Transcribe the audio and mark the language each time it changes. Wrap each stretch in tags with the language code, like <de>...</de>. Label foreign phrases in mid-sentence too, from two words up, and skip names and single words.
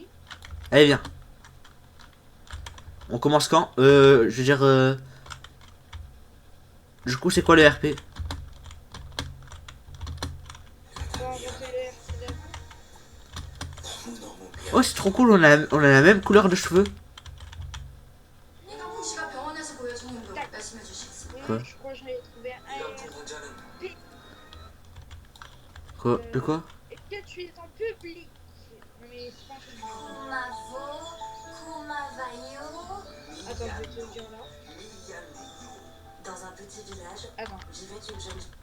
<fr>Allez, viens. On commence quand? Je veux dire... Du coup, c'est quoi le RP? on va refaire les RC d'avant. Oh, c'est trop cool, on a la même couleur de cheveux.</fr> <ko>이강국 씨가 병원에서 보여준 행동 말씀해 주시겠습니까?</ko> <fr>Quoi? Je crois que j'avais trouvé un</fr> <ko>이런</ko> <fr>RP.</fr> <ko>문제는</ko> <fr>Quoi? De quoi? Est-ce que tu es en public? Mais c'est pas comme ça. Attends, je vais te le dire là. Dans un petit village, Attends. vivait une jeune</fr>